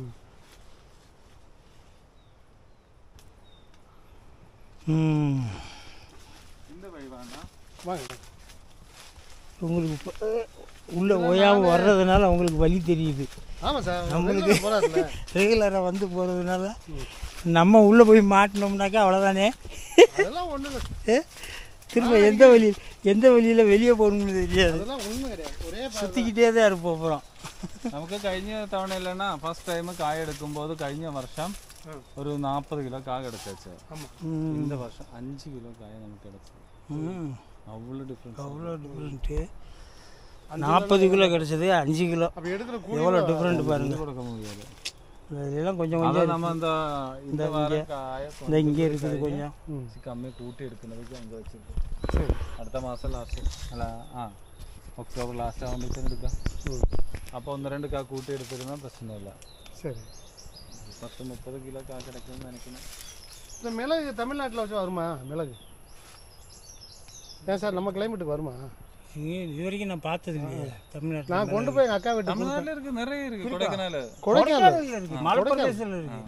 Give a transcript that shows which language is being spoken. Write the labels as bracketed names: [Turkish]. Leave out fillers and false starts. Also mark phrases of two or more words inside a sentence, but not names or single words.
[Tamil] உங்களுக்கு இப்போ உள்ள ஓயாமல் வர்றதுனால அவங்களுக்கு வலி தெரியுது. ஆமாம் சார், நம்மளுக்கு ரெகுலராக வந்து போகிறதுனால நம்ம உள்ளே போய் மாட்டினோம்னாக்கா அவ்வளோதானே. அதெல்லாம் ஒன்று திரும்ப எந்த வழியில் வெளியே போகணும்னு தெரியாது. அதெல்லாம் ஒன்றும் கிடையாது, ஒரே சுற்றிக்கிட்டே தான் இருப்போம். அப்புறம் [Malayalam] നമുക്ക് കഴിഞ്ഞ തവണ ഇല്ലണ്ണ [English] first time [Malayalam] കായ എടുക്കുമ്പോൾ കഴിഞ്ഞ വർഷം ഒരു 40 കിലോ കായ കിടച്ചു. [Tamil] இந்த வருஷம் 5 கிலோ காய நமக்கு கிடைச்சது. அவ்வளோ டிஃப்ரெண்ட்டு. 40 கிலோ கிடச்சது 5 கிலோ, எவ்வளோ டிஃப்ரெண்ட் பாருங்க. கொடுக்க முடியாது. இதெல்லாம் கொஞ்சம் கொஞ்சம் நம்ம இந்த இந்த இங்கே இருக்குது கொஞ்சம் கம்மி கூட்டி எடுக்கிறதுக்கு அங்கே வச்சுருக்கோம். அடுத்த மாதம் லாஸ்ட்டு [Malayalam] അല്ല ഒക്ടോബർ ലാസ്റ്റ് ആകുമ്പോഴത്തേക്കും എടുക്കാം. അപ്പോൾ 1-2 കാ കൂട്ടി എടുത്തിരുന്നാൽ പ്രശ്നമില്ല. [Tamil] சரி, 10-30 கிலோ காய் கிடைக்கும்னு நினைக்கிறேன். இந்த மிளகு தமிழ்நாட்டில் வச்சு வருமா? மிளகு ஏன் சார் நம்ம கிளைமேட்டுக்கு வருமா? இது வரைக்கும் நான் பார்த்ததுங்க தமிழ்நாட்டில். நான் கொண்டு போய் எங்கள் அக்கா வீட்டு. தமிழ்நாட்டில் இருக்குது, நிறைய இருக்குது. கொடைக்கானல் இருக்குது, மலைப்பிரதேசத்தில் இருக்குது,